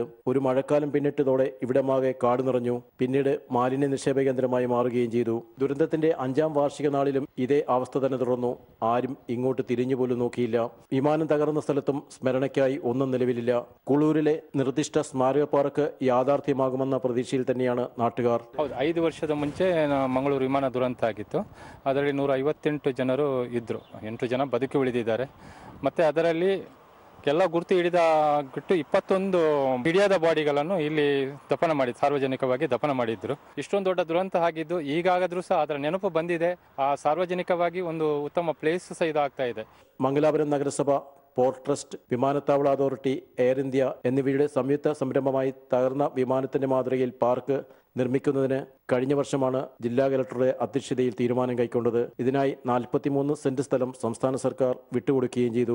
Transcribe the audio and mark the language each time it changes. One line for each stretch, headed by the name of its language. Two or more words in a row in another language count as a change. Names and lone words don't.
Malayalam: ഒരു മഴക്കാലം പിന്നിട്ടതോടെ ഇവിടമാകെ കാട് നിറഞ്ഞു. പിന്നീട് മാലിന്യ നിക്ഷേപ കേന്ദ്രമായി മാറുകയും ചെയ്തു. ദുരന്തത്തിന്റെ 5ാം വാർഷിക നാളിലും ഇതേ അവസ്ഥ തന്നെ തുടർന്നു. ആരും ಇങ്ങോട്ട് തിരിഞ്ഞുപോലും നോക്കിയില്ല. വിമാനം തകർന്ന സ്ഥലത്തും സ്മരണയ്ക്കായി ഒന്നും നിലവിലില്ല. കുളൂരിലെ നിർദ്ദിഷ്ട സ്മാരക പാർക്ക് യാഥാർത്ഥ്യമാകുമെന്ന പ്രതീക്ഷയിൽ തന്നെയാണ് നാട്ടുകാർ.
Kannada: 5 ವರ್ಷದ ಮುಂಚೆ ಮಂಗಳೂರು ವಿಮಾನ ದುರಂತ ಆಗಿತ್ತು. ಅದರಲ್ಲಿ 158 ಜನರು ಇದ್ದರು. 8 ಜನ ಬದುಕಿ ಉಳಿದಿದ್ದಾರೆ. ಮತ್ತು ಅದರಲ್ಲಿ ಎಲ್ಲ ಗುರುತು ಹಿಡಿದಾಗಿಟ್ಟು 21 ಹಿಡಿಯದ ಬಾಡಿಗಳನ್ನು ಇಲ್ಲಿ ದಫನ ಮಾಡಿ ಸಾರ್ವಜನಿಕವಾಗಿ ದಫನ ಮಾಡಿದ್ರು. ಇಷ್ಟೊಂದು ದೊಡ್ಡ ದುರಂತ ಆಗಿದ್ದು ಈಗಾದರೂ ಸಹ ಅದರ ನೆನಪು ಬಂದಿದೆ. ಆ ಸಾರ್ವಜನಿಕವಾಗಿ ಒಂದು ಉತ್ತಮ ಪ್ಲೇಸ್ ಸಹ ಇದಾಗ್ತಾ ಇದೆ.
Malayalam: മംഗലാപുരം നഗരസഭ, പോർട്ട് ട്രസ്റ്റ്, വിമാനത്താവള അതോറിറ്റി, എയർ ഇന്ത്യ എന്നിവയുടെ സംയുക്ത സംരംഭമായി തകർന്ന വിമാനത്തിന്റെ മാതൃകയിൽ പാർക്ക് നിർമ്മിക്കുന്നതിന് കഴിഞ്ഞ വർഷമാണ് ജില്ലാ കലക്ടറുടെ അധ്യക്ഷതയിൽ തീരുമാനം കൈക്കൊണ്ടത്. ഇതിനായി 43 സെന്റ് സ്ഥലം സംസ്ഥാന സർക്കാർ വിട്ടുകൊടുക്കുകയും ചെയ്തു.